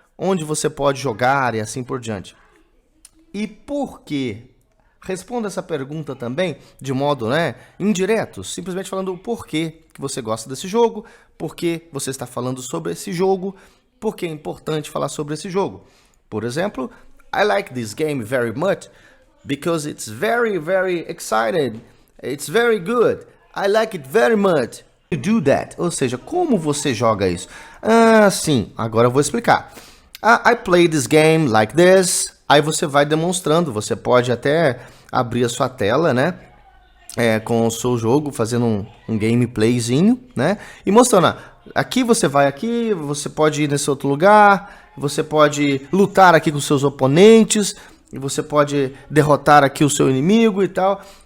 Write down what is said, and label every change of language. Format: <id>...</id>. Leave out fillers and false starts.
<pt>Onde você pode jogar e assim por diante. E por quê? Responda essa pergunta também de modo, né, indireto, simplesmente falando o porquê que você gosta desse jogo, porquê você está falando sobre esse jogo, porque é importante falar sobre esse jogo.</pt> <en>Por exemplo, I like this game very much because it's very, very excited. It's very good. I like it very much. You do that.</en> <pt>Ou seja, como você joga isso? Sim, agora eu vou explicar.</pt> <en>I play this game like this.</en> <pt>Aí você vai demonstrando, você pode até abrir a sua tela, né? Com o seu jogo, fazendo um gameplayzinho, né? E mostrando, aqui você vai aqui, você pode ir nesse outro lugar, você pode lutar aqui com seus oponentes, e você pode derrotar aqui o seu inimigo e tal.</pt>